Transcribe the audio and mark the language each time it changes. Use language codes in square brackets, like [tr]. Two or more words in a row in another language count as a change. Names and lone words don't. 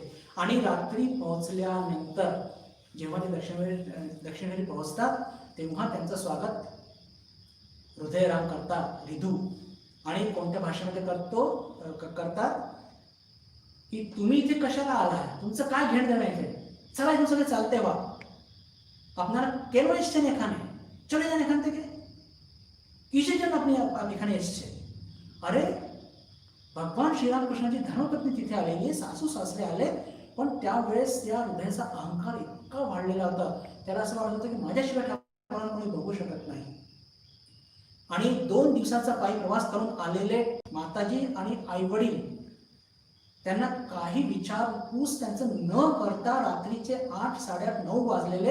[mr] आणि रात्री पोहोचल्यानंतर जेव्हा ते दक्षिणेश्वरी पोहोचतात तेव्हा त्यांचं स्वागत हृदयराम करतात, रिधू. आणि कोणत्या भाषेमध्ये करतात की तुम्ही इथे कशाला आला, तुमचं काय घेणं देणं आहे, चला इथून सगळे चालते वा, [bn] আপনারা কেন এসছেন এখানে, চলে যান এখান থেকে, কিসের জন্য আপনি এখানে এসছেন? [mr] अरे भगवान श्रीरामकृष्णाची धर्मपत्नी तिथे आलेली, सासू सासरे आले, पण त्यावेळेस त्या हृदयाचा अहंकार इतका वाढलेला होता, त्याला असं वाटत होतं की माझ्याशिवाय ठाकूरांना कोणी बघू शकत नाही. आणि 2 दिवसाचा पायी प्रवास करून आलेले माताजी आणि आई वडील त्यांना काही विचारपूस त्यांचं न करता रात्रीचे 8, 8:30, 9 वाजलेले.